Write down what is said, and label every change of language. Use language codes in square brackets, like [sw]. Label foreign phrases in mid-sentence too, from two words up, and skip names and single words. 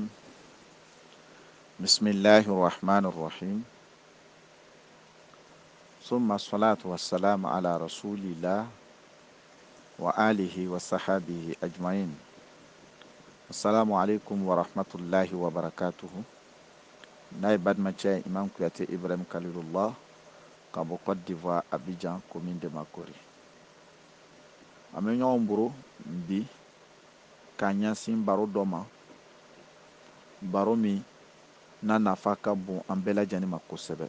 [ar] بسم الله الرحمن الرحيم. ثم الصلاة والسلام على رسول الله وآله وصحبه أجمعين. السلام عليكم ورحمة الله وبركاته. [bm] Naibad Maché Imam Kouyaté Ibrahim Khalilullah Kabo Côte d'Ivoire Abidjan [fr] commune de Makori. [bm] Ame ɲɔgɔn boro bi ka ɲɛsin baro dɔ ma, baro min n'a nafa ka bon an bɛɛ lajɛlen ma kosɛbɛ.